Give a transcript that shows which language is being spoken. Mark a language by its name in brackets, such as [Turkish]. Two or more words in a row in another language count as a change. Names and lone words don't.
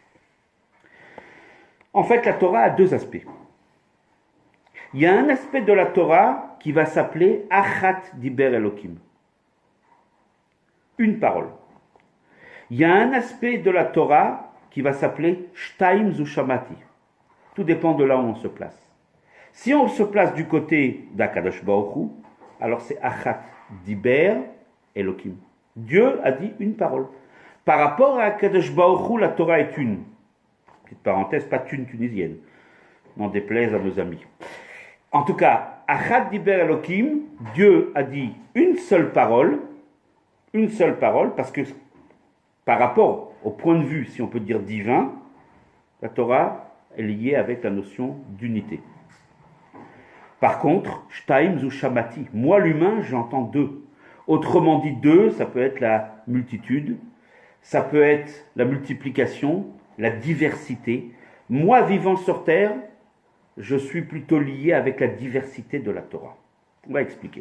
[French] En fait, la Torah a deux aspects. Il y a un aspect de la Torah qui va s'appeler [Hebrew] אחת דבר אלהים. [French] Une parole. Il y a un aspect de la Torah qui va s'appeler [Hebrew] שתים זו שמעתי. [French] Tout dépend de là où on se place. Si on se place du côté d' [Hebrew] הקדוש ברוך הוא, [French] alors c'est [Hebrew] אחת דבר אלהים. [French] Dieu a dit une parole. Par rapport à [Hebrew] הקדוש ברוך הוא, [French] la Torah est une. Petite parenthèse, pas une tunisienne. N'en déplaise à nos amis. En tout cas, [Hebrew] אחת דבר אלהים, [French] Dieu a dit une seule parole, parce que par rapport au point de vue, si on peut dire divin, la Torah est liée avec la notion d'unité. Par contre, [Hebrew] שתים זו שמעתי, [French] moi l'humain, j'entends deux. Autrement dit, deux, ça peut être la multitude, ça peut être la multiplication, la diversité. Moi, vivant sur terre, je suis plutôt lié avec la diversité de la Torah. On va expliquer.